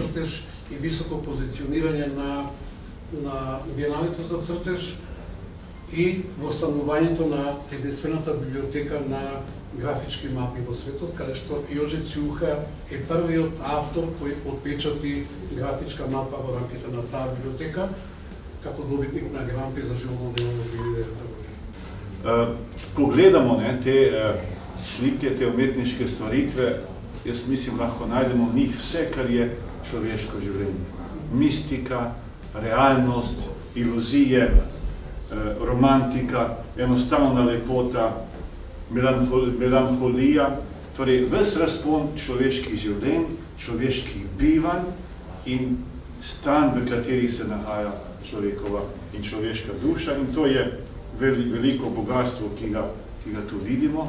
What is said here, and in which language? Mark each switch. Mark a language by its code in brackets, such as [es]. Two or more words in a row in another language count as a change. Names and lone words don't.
[mk] цртеж и високо позиционирање на биеналето за цртеж и востанувањето на единствената библиотека на графички мапи во светот, каде што Јожи Циука е првиот автор кој отпечати графичка мапа во рамките на таа библиотека, како добитник на Гран При за животно дело во 2009 година. [sl] Ko gledamo te slike, te umetniške stvaritve, jaz mislim, lahko najdemo v njih vse, kar je človeško življenje. Mistika, realnost, iluzije, romantika, enostavna lepota, melanholija, torej ves razpon človeških življenj, človeških bivanj in stan, v kateri se nahaja človekova in človeška duša, in to je veliko bogatstvo, ki ga tu vidimo.